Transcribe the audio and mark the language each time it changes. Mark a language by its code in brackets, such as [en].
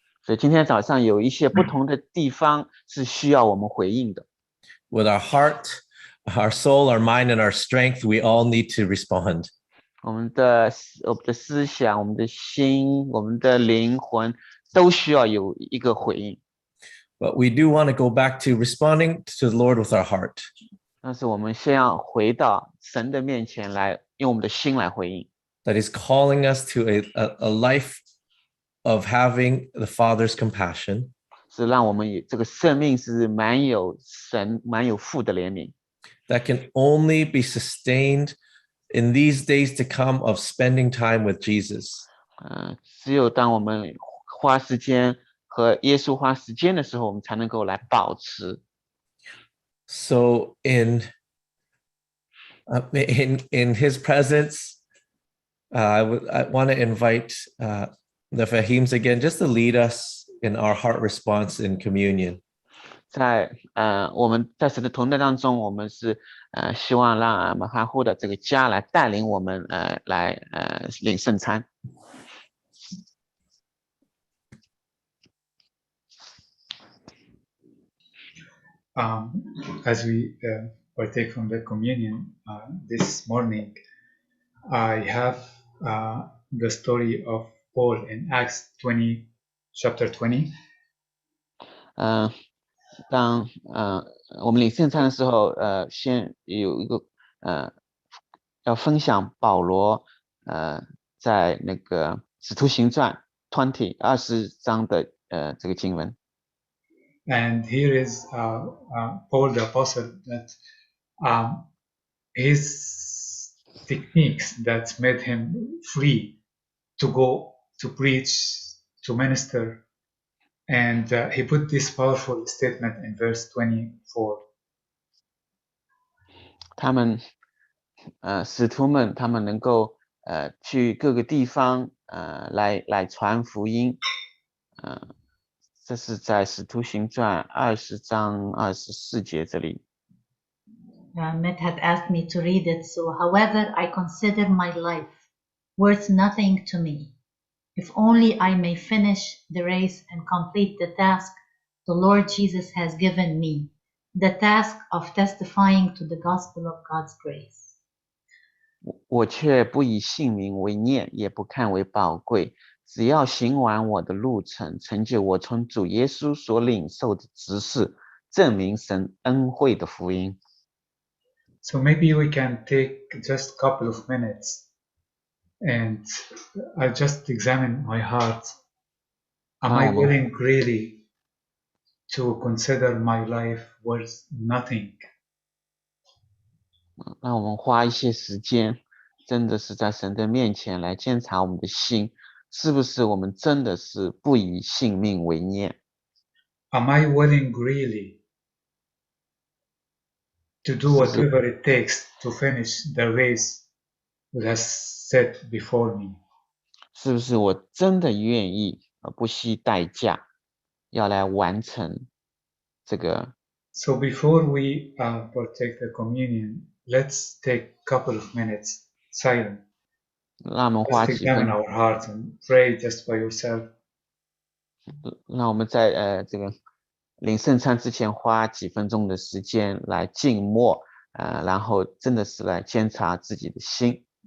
[zh] 所以今天早上有一些不同的地方是需要我们回应的。 [en] With our heart, our soul, our mind, and our strength, we all need to respond. [zh] 我们的思想、我们的心、我们的灵魂都需要有一个回应。 [en] But we do want to go back to responding to the Lord with our heart. [zh] 但是我们先要回到神的面前来，用我们的心来回应。 [en] That is calling us to a life of having the Father's compassion. [zh] 是让我们这个生命是满有父的怜悯。 [en] That can only be sustained in these days to come of spending time with Jesus. [zh] 只有当我们花时间和耶稣花时间的时候，我们才能够来保持。 [en] So in His presence, I want to invite the Fahims again, just to lead us in our heart response in communion. [zh] 在我们在神的同在当中，我们是希望让马哈户的这个家来带领我们来领圣餐。 [en] As we partake from the communion this morning, I have the story of Paul in Acts 20, chapter 20. [zh] 当我们领圣餐的时候，先有一个要分享保罗在那个使徒行传20章的这个经文。 [en] And here is Paul the apostle that his techniques that made him free to go to preach, to minister, and he put this powerful statement in verse 24. [zh] 他们使徒们他们能够去各个地方来传福音，这是在使徒行传20章24节这里。 [en] Matt had asked me to read it, so however, I consider my life worth nothing to me. If only I may finish the race and complete the task the Lord Jesus has given me, the task of testifying to the gospel of God's grace. [zh] 我却不以性命为念，也不看为宝贵，只要行完我的路程，成就我从主耶稣所领受的职事，证明神恩惠的福音。 [en] So maybe we can take just a couple of minutes and I just examine my heart. Am I willing really to consider my life worth nothing? [zh] 让我们花一些时间，真的是在神的面前来检查我们的心，是不是我们真的是不以性命为念？ [en] Am I willing really to do whatever it takes to finish the race that has set before me? [zh] 是不是我真的愿意不惜代价要来完成这个？ [en] So before we partake the communion, let's take a couple of minutes silent. [zh] 让我们花 [en] Just [zh] 几分 [en] examine our hearts and pray just by yourself. [zh] 让我们在这个领圣餐之前花几分钟的时间来静默，然后真的是来检查自己的心。